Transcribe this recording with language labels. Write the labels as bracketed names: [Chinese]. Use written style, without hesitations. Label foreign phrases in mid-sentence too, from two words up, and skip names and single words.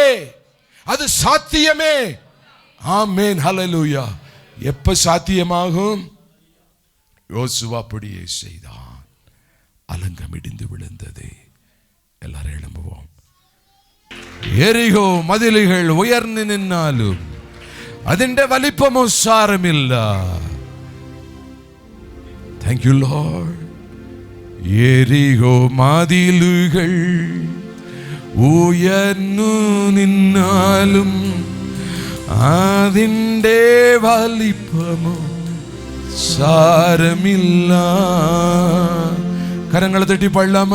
[Tamil] அது சாத்தியமே. ஆமென். ஹல்லேலூயா. எப்ப சாத்தியமாகும்? யோசுவா அப்படியே செய்தான். அலங்கம் இடிந்து விழுந்தது. எல்லாரும் எழும்புவோம். [Malayalam] എരികോ മതിലുകൾ ഉയർന്നു നിന്നാലും അതിന്റെ വലിപ്പമോ സാരമില്ല. [English] Thank you Lord. [Malayalam] എരികോ മതിലുകൾ ഉയർന്നു നിന്നാലും അതിൻ്റെ വലിപ്പമോ സാരമില്ല. കരങ്ങൾ തട്ടി പാടാമോ?